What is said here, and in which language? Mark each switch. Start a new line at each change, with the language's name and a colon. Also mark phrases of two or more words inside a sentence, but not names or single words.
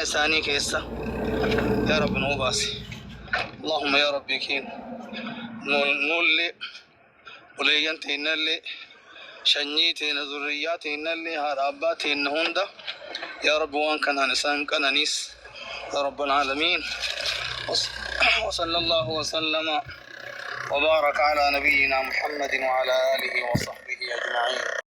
Oromo: isaanii keessa yaa rabbi nu obaase allahumma yaa rabbii keenya nullee uleeyyan teennallee shanyii teena zurriyyaa teennallee haadha abbaa teenna hunda yaa rabbi waan kanaan isaan qananiis
Arabic: yaa rabbal aalamiin وصلى الله وسلم وبارك على نبينا محمد وعلى آله وصحبه أجمعين